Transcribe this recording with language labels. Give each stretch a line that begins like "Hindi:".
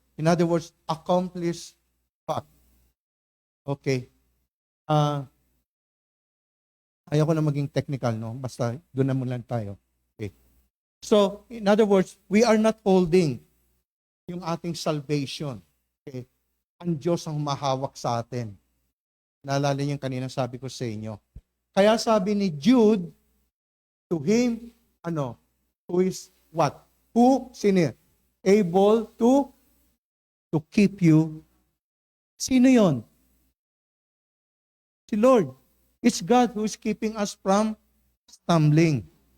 English: In other words, accomplished fact. Okay.
Filipino: Ayaw ko na maging technical, no? Basta doon na muna tayo. Okay.
English: So, in other words, we are not holding
Filipino: yung ating
English: salvation. Okay.
Filipino: Ang Diyos ang humahawak sa atin. Naalala niyo yung kanina sabi ko sa inyo. Kaya sabi ni
English: Jude, to him, who is what? Who? Sino? Able to keep you.
Filipino: Sino yon? Si Lord.
English: It's God who is keeping us from stumbling.